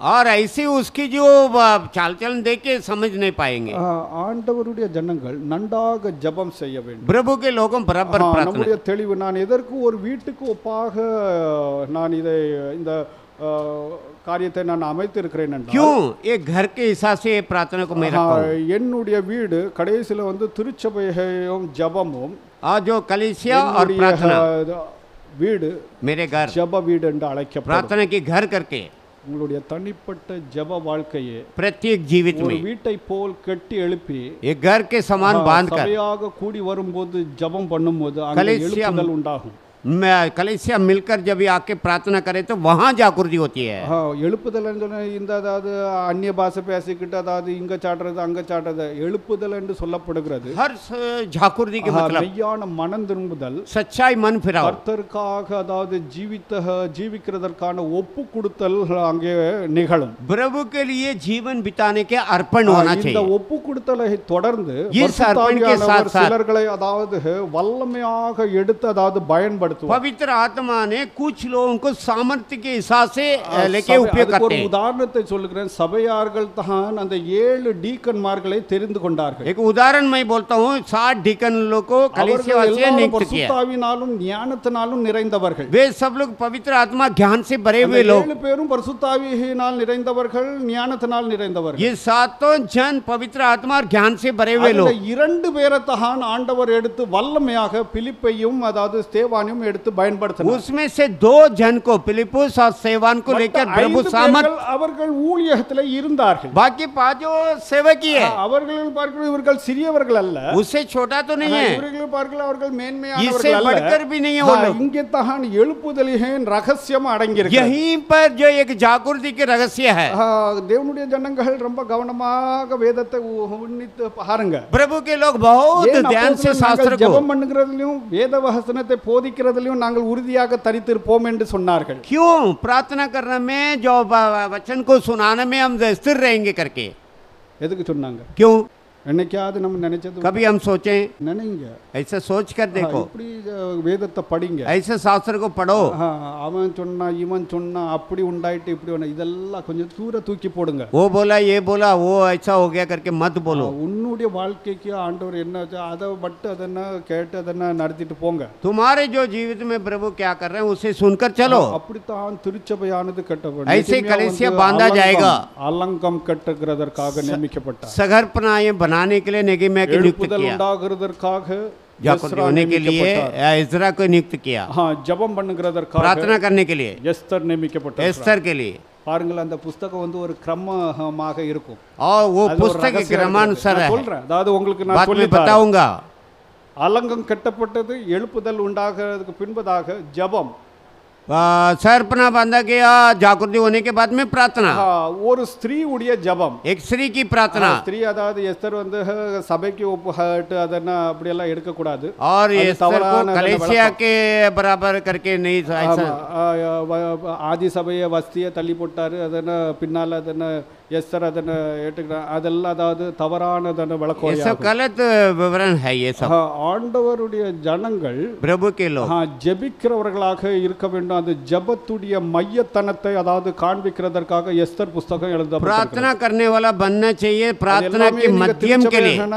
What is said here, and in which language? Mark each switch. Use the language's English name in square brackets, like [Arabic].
[Hindi] और ऐसे उसकी जो चाल चलन देख के समझ नहीं पाएंगे. [Tamil] ஆண்டவருடைய ஜனங்கள் நன்றாக ஜெபம் செய்ய வேண்டும். [Hindi] प्रभु के लोगों बराबर प्रार्थना. [Tamil] நம்முடைய தெளிவு, நான் எதற்கு ஒரு வீட்டுக்கு ஒப்பாக நான் இதை இந்த காரியத்தை நான் அமைத்திருக்கிறேன் என்றால், [Hindi] क्यों एक घर के हिसाब से प्रार्थना को मैं रखा हूं. [Tamil] என்னுடைய வீடு கடைசில வந்து திருச்சபையும் ஜெபமும், [Hindi] जो कलीसिया और प्रार्थना, [Tamil] வீடு [Hindi] मेरे घर [Tamil] ஜெப வீடு என்று அழைக்கப்படும். [Hindi] प्रार्थना की घर करके [Tamil] உங்களுடைய தனிப்பட்ட ஜெப வாழ்க்கையை [Hindi] प्रत्येक जीवित [Tamil] ஒரு [Hindi] में [Tamil] வீட்டை போல் கட்டி எழுப்பி [Hindi] एक घर के समान बांध कर [Tamil] சபையாக கூடி வரும்போது ஜெபம் பண்ணும்போது அங்கே எழுப்புதல் உண்டாகும். [Hindi] कलीसिया मिलकर जब ये आके प्रार्थना करे तो वहां जागृति होती है. [Tamil] எழுப்புதல் இந்த அதாவது அந்நிய பாஷை பேசிக்கிட்டு அதாவது இங்க சாட்டுறது அங்க சாட்டுறது எழுப்புதல் என்று சொல்லப்படுகிறது. [Hindi] हर जागृति के मतलब [Tamil] மெய்யான மனம் திரும்புதல், [Hindi] सच्चाई मन फिराव, [Tamil] கர்த்தருக்காக அதாவது ஜீவிக்கிறதற்கான ஒப்பு கொடுத்தல் அங்கே நிகழும். [Hindi] प्रभु के लिए जीवन बिताने के अर्पण होना चाहिए. [Tamil] இந்த ஒப்பு கொடுத்தலை தொடர்ந்து [Hindi] इस अर्पण के साथ साथ [Tamil] சிலர்களை அதாவது வல்லமையாக எடுத்து அதாவது பயன்படுத்த பயன்படுத்துவார். [Hindi] पवित्र आत्मा ने कुछ लोगों को सामर्थ्य के हिसाब से लेके उपयोग [Tamil] அதுக்கு [Hindi] करते [Tamil] ஒரு [Hindi] हैं। [Tamil] உதாரணத்தை சொல்லுகிறேன். சபையார்கள் தான் அந்த 7 டீக்கன்மார்களை தெரிந்து கொண்டார்கள். [Hindi] एक उदाहरण मैं बोलता हूँ, 60 डीकन लोगों को कलीसिया [Tamil] அவர்கள் [Hindi] वासियों ने नियुक्त किया। [Tamil] பரிசுத்தாவினாலும் ஞானத்தினாலும் நிறைந்தவர்கள். [Hindi] वे सब लोग पवित्र आत्मा ज्ञान से भरे हुए लोग। [Tamil] 7 பேரும் பரிசுத்தாவியினால் நிறைந்தவர்கள், ஞானத்தினால் நிறைந்தவர்கள். [Hindi] ये सातों जन पवित्र आत्मा और ज्ञान से भरे हुए [Tamil] அதுல [Hindi] लोग। [Tamil] 2 பேரைத்தான் ஆண்டவர் எடுத்து வல்லமையாக பிலிப்பையும் அதாவது ஸ்தேவானையும் எடுத்து பயன்படுத்தினார். [Hindi] उसमें से 2 जन को, फिलिपुस और सेवान को लेकर प्रभु सामर्थ, [Tamil] அவர்கள் ஊழியத்தில் இருந்தார்கள். [Hindi] बाकी 5 सेवकी है। [Tamil] அவர்கள் பார்க்கிறோம் இவர்கள் சிறியவர்கள் அல்ல. [Hindi] उससे छोटा तो नहीं है, [Tamil] இவர்கள் பார்க்கலாம் அவர்கள் [Hindi] इससे [Tamil] மேன்மையானவர்கள் அல்ல. [Hindi] बढ़कर भी नहीं है वो लोग। [Tamil] இங்கே தான் எழுப்புதலின் ரகசியம் அடங்கியிருக்கு. [Hindi] यहीं पर जो एक जागृति के रहस्य है। [Tamil] தேவனுடைய ஜனங்கள் ரொம்ப கவனமாக வேதத்தை உன்னித்து பாருங்க. [Hindi] प्रभु के लोग बहुत ध्यान से शास्त्र को, [Tamil] ஜெபம் பண்ணுகிறதிலும் வேத வசனத்தை போதிக்கிறதிலும் நாங்கள் உறுதியாக தரித்திருப்போம் என்று சொன்னார்கள். [Hindi] क्यों प्रार्थना करने में, जो वचन को सुनाने में हम स्थिर रहेंगे करके, [Tamil] எதுக்கு சொன்னாங்க? [Hindi] क्यों? [Tamil] என்னைக்காவது நம்ம நினைச்சது [Hindi] कभी हम सोचें, [Tamil] நினைங்க. [Hindi] ऐसे सोच कर देखो, [Tamil] இப்படி வேதத்தை படிங்க. [Hindi] ऐसे शास्त्र को पढ़ो। [Tamil] அவன் சொன்னா இவன் சொன்னா அப்படி உண்டாயிட்டு இப்படி ஒன்று இதெல்லாம் கொஞ்சம் தூர தூக்கி போடுங்க. [Hindi] वो बोला, ये बोला, वो ऐसा हो गया करके मत बोलो। [Tamil] உன்னுடைய வாழ்க்கைக்கு ஆண்டவர் என்ன அதை மட்டும் அதென்ன கேட்டு அதென்ன நடத்திட்டு போங்க. [Hindi] तुम्हारे जो जीवित में प्रभु क्या कर रहे हैं उसे सुनकर चलो। [Tamil] அப்படித்தான் திருச்சபையானது கட்டப்படும். [Hindi] ऐसे कलीसिया बांधा जाएगा। [Tamil] அலங்கம் கட்டுகிறதற்காக நியமிக்கப்பட்டார். [Hindi] सगर्पनाएं बनाने के लिए नेगेमिया को नियुक्त [Tamil] எழுப்புதல் [Hindi] किया, [Tamil] உண்டாகிறதற்காக [Hindi] जागृत होने के लिए इज़रा को नियुक्त किया, [Tamil] ஜெபம் பண்ணுகிறதற்காக [Hindi] प्रार्थना करने के लिए [Tamil] எஸ்தர் நியமிக்கப்பட்டார். [Hindi] एस्तर के लिए। [Tamil] பாருங்கள் அந்த புத்தகம் வந்து ஒரு கிரமமாக இருக்கும். [Hindi] और वो [Tamil] அது ஒரு [Hindi] पुस्तक [Tamil] ரகசியம் [Hindi] क्रमानुसार [Tamil] நான் [Hindi] है। [Tamil] சொல்றேன். அதாவது உங்களுக்கு நான் [Hindi] बाद में [Tamil] சொல்லி [Hindi] बताऊंगा। [Tamil] அலங்கம் கட்டப்பட்டது, எழுப்புதல் உண்டாகிறதுக்கு பின்பதாக ஜெபம். [Hindi] सर्पना बांधा गया, जागृति होने के बाद में प्रार्थना, [Tamil] ஒரு ஸ்திரீ உடைய ஜெபம். [Hindi] एक स्त्री की प्रार्थना। [Tamil] ஸ்திரீ அதாவது எஸ்தர் வந்து சபைக்கு ஒப்புட்டு அதென்ன அப்படி எல்லாம் எடுக்க கூடாது. [Hindi] और एस्तर को कलीसिया के बराबर करके नहीं, ऐसा [Tamil] ஆதி சபையை வஸ்தியை தள்ளி போட்டாரு. அதென்ன பின்னால அதென்ன எஸ்தர் அதென்ன ஏற்றுக்கிறார். அதெல்லாம் அதாவது தவறானதான [Hindi] ये [Tamil] விளக்கம். [Hindi] सब गलत विवरण है। ये सब [Tamil] ஆண்டவருடைய ஜனங்கள் [Hindi] प्रभु के लोग [Tamil] ஜெபிக்கிறவர்களாக இருக்க வேண்டும். அந்த ஜெபத்துடைய மையத்தனத்தை அதாவது காண்பிக்கிறதற்காக எஸ்தர் புஸ்தகம் எழுதப்பட்டிருக்கிறது. [Hindi] प्रार्थना करने वाला बनना चाहिए, प्रार्थना के माध्यम के लिए।